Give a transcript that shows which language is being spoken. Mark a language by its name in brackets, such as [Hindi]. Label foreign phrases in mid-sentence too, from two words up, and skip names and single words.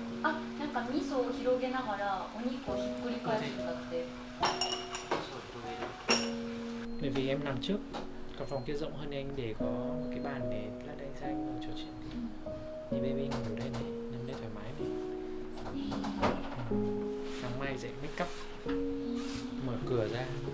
[Japanese] あ、なんか味噌を広げながらお肉をひっくり返すんだって。 [Vietnamese] Bởi vì em nằm trước, còn phòng kia rộng hơn nên anh để có một cái bàn để lát anh sang anh ngồi trò chuyện. Nhìn baby ngủ đây này, nằm đây thoải mái này. Sáng mai dậy [English] make up, [Vietnamese] mở cửa ra.